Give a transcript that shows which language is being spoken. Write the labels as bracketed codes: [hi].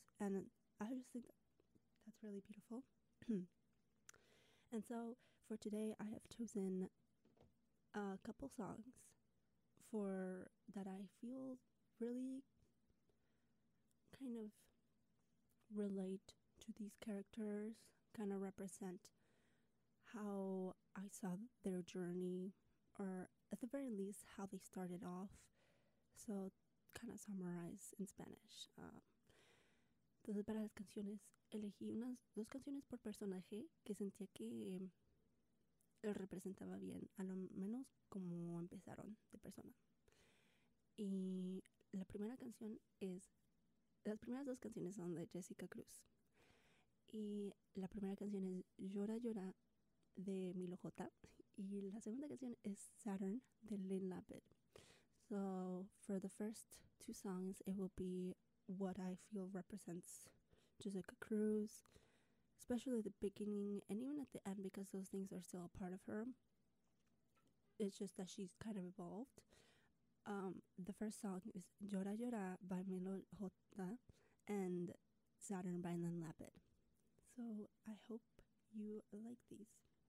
[en] And I just think that's really beautiful. And so for today, I have chosen a couple songs for that I feel really kind of relate to these characters, kind of represent how I saw their journey, or at the very least how they started off. So kind of summarize in Spanish. [es] Para las canciones, elegí unas dos canciones por personaje que sentía que representaba bien, a lo menos como empezaron de persona. Y la primera canción es, las primeras dos canciones son de Jessica Cruz. Y la primera canción es Llora Llora de Milo J. Y la segunda canción es Saturn de Lynn Lapid. [en] So for the first two songs, it will be what I feel represents Jessica Cruz, especially the beginning and even at the end, because those things are still a part of her. It's just that she's kind of evolved. The first song is Llora Llora by Milo J and Saturn by Lynn Lapid. So I hope you like these.